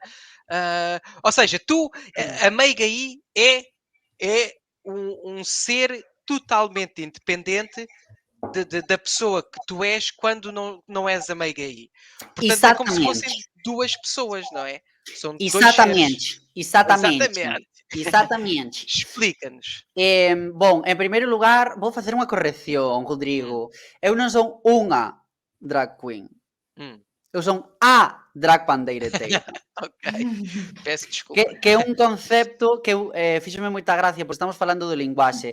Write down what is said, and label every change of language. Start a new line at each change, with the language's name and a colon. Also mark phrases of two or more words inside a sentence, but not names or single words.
Portuguese: Ou seja, a Meiga aí é um ser totalmente independente da pessoa que tu és quando não és a Meiga aí. Portanto, é como se fossem Exatamente. duas pessoas, não é? São dois seres. Exatamente. Exatamente. Explica-nos.
Galician: Bon, en primeiro lugar, vou facer unha corrección, Rodrigo. Eu non son unha
English: drag queen.
Galician: Eu son a drag pandeireteira.
Portuguese: Ok, peço desculpa.
Galician: Que é un concepto que eu fíxome moita gracia, pois estamos falando do linguaxe.